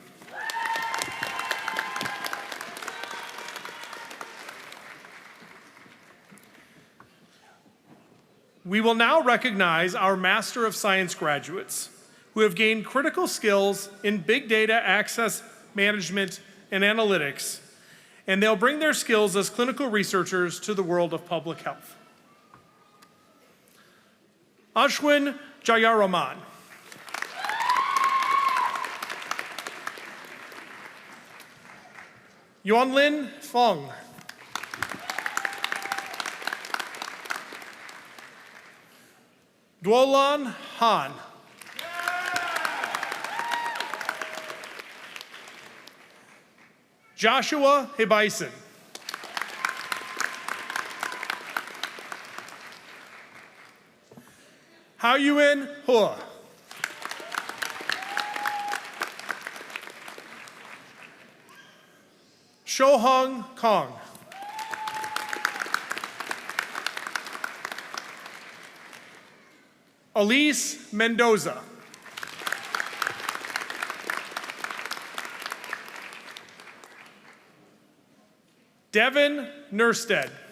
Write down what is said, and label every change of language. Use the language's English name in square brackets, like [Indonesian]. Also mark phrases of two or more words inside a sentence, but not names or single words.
[English] We will now recognize our Master of Science graduates who have gained critical skills in big data access management and analytics, and they'll bring their skills as clinical researchers to the world of public health. Ashwin Jayaraman. Yuanlin Fong. Duolan Han. Joshua Hebison. Haoyuan Hua. Shohong Kong. Elise Mendoza. Devin Nerstead.